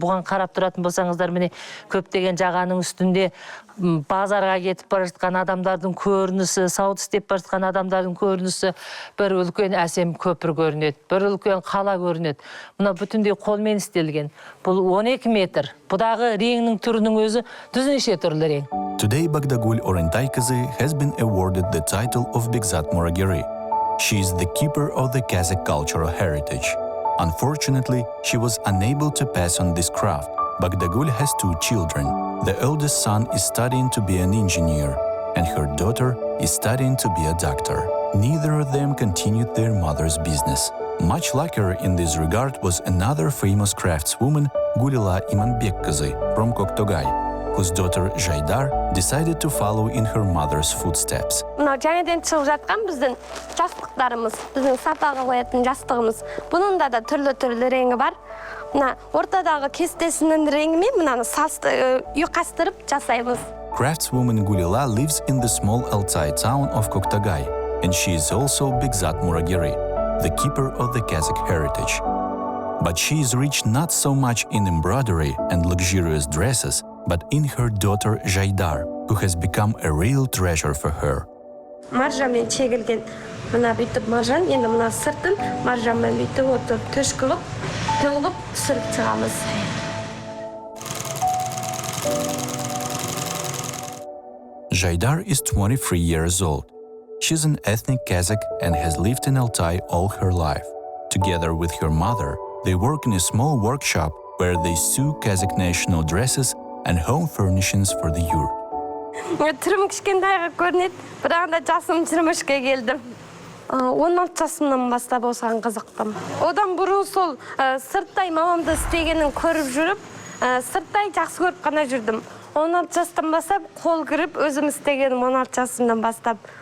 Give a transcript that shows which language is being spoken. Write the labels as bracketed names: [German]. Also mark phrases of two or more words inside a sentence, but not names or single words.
[Kazakh] Бұған қарап тұратын болсаңыздар, міне көптеген жағаның үстінде базарға кетіп бара жатқан адамдардың көрінісі, сауда істеп бара жатқан адамдардың көрінісі, бір үлкен әсем көпір көрінеді, бір үлкен қала көрінеді. Мына бүтіндей қолмен істелген. Бұл 12 метр. Бұдағы реңнің түрінің өзі неше түрлі рең. [English] Today Bagdagul or Altai has been awarded the title of Begzat Murageri. She is the keeper of the Kazakh cultural heritage. Unfortunately, she was unable to pass on this craft. Bagdagul has 2 children. The eldest son is studying to be an engineer, and her daughter is studying to be a doctor. Neither of them continued their mother's business. Much luckier in this regard was another famous craftswoman, Gulila Imanbekkazy from Koktogay, whose daughter Jaydar decided to follow in her mother's footsteps. [Kazakh] Жаңадан шығып жатқан біздің жастықтарымыз, біздің сапаға қоятын жастығымыз. Бұның да түрлі реңі бар. Мына ортадағы кестесінің реңімен мынаны ұйқастырып жасаймыз. [English] Craftswoman Gulila lives in the small Altai town of Koktogay, and she is also Begzat Murageri, the keeper of the Kazakh heritage. But she is rich not so much in embroidery and luxurious dresses, but in her daughter Jaydar, who has become a real treasure for her. [Kazakh] Маржамен чегілген мына бүйтіп маржан, енді мына сыртын маржамен бүйтіп отырып төш қылып, тығылып түсіріп шығамыз. [English] Jaydar is 23 years old. She's an ethnic Kazakh and has lived in Altai all her life. Together with her mother, they work in a small workshop where they sew Kazakh national dresses and home furnishings for the yurt. [Kazakh] Түрім кішкентайға көрінеді, бірақ да жасым 23-ке келдім. 16 жасымнан бастап осыған қызықтым. Одан бұрын сол сырттай мамамды істегенін көріп жүріп, сырттай жақсы көріп қана жүрдім. 16 жастан бастап қол кіріп, өзім істегенім 16 жасымнан бастап.